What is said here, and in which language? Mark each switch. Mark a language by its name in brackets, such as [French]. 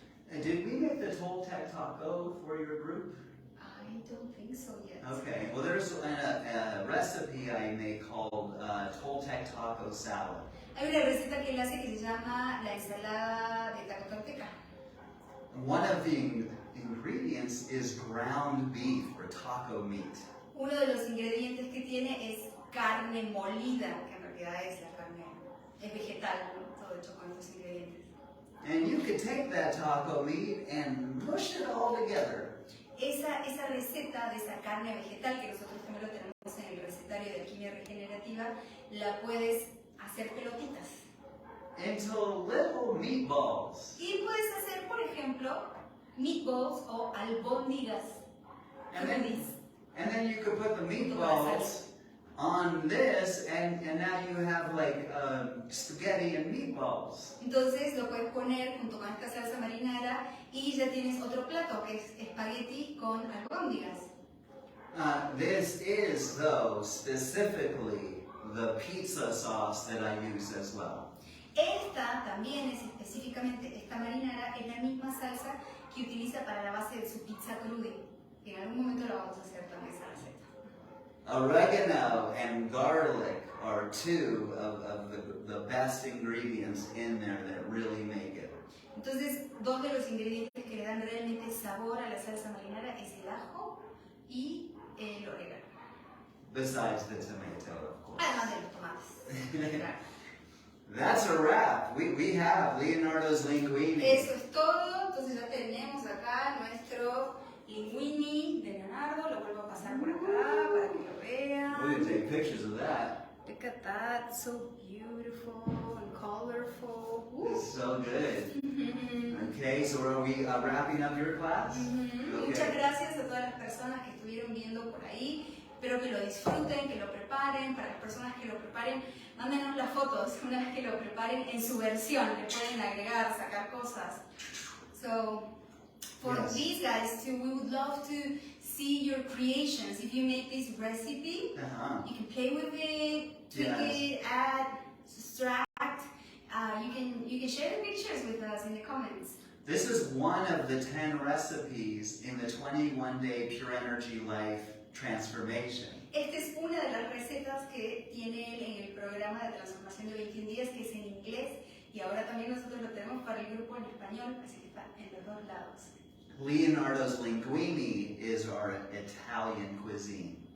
[English] Did we make the Toltec taco for your group? I don't think so yet. Okay, well there's a recipe I made called Toltec taco salad. [Spanish] Hay una receta que él hace que se llama la ensalada de taco tolteca. [English] One of the ingredients is ground beef or taco meat. [Spanish] Uno de los ingredientes que tiene es carne molida, que en realidad es la carne, es vegetal, ¿no? Todo hecho con estos ingredientes. [English] And you could take that taco meat and mush it all together. [Spanish] Esa receta de esa carne vegetal, que nosotros también lo tenemos en el recetario de Alquimia.Regenerativa, la puedes hacer pelotitas. [English] Into little meatballs. [Spanish] Y puedes hacer, por ejemplo, meatballs o albóndigas. [English] And then you could put the meatballs on this, and now you have like spaghetti and meatballs. [Spanish] Entonces lo puedes poner junto con esta salsa marinara y ya tienes otro plato que es espagueti con albóndigas. [English] This is, though, specifically the pizza sauce that I use as well. [Spanish] Esta también es específicamente, esta marinara es la misma salsa que utiliza para la base de su pizza cruda. En algún momento la vamos a hacer también esa receta. [English] Oregano and garlic are two of the best ingredients in there that really make it. [Spanish] Entonces, dos de los ingredientes que le dan realmente sabor a la salsa marinara es el ajo y el orégano. [English] Besides the tomato, of course. [Spanish] Además de los tomates. Claro. [English] That's a wrap. We have Leonardo's linguini. [Spanish] Eso es todo. Entonces ya tenemos acá nuestro linguini de Leonardo. Lo vuelvo a pasar por acá para que lo vean. [English] We're going to take pictures of that. Look at that. So beautiful and colorful. It's so good. Okay, so are we wrapping up your class? Okay. [Spanish] Muchas gracias a todas las personas que estuvieron viendo por ahí. Espero que lo disfruten, que lo preparen. Para las personas que lo preparen, mándenos las fotos una vez que lo preparen en su versión. Le pueden agregar, sacar cosas. [English] So, for these guys too, we would love to see your creations. If you make this recipe, you can play with it, tweak it, add, subtract. You can share the pictures with us in the comments. This is one of the 10 recipes in the 21-day Pure Energy Life Transformation. [Spanish] Esta es una de las recetas que tiene él en el programa de transformación de 21 días, que es en inglés, y ahora también nosotros lo tenemos para el grupo en español, así que está en los dos lados. [English] Leonardo's linguini is our Italian cuisine.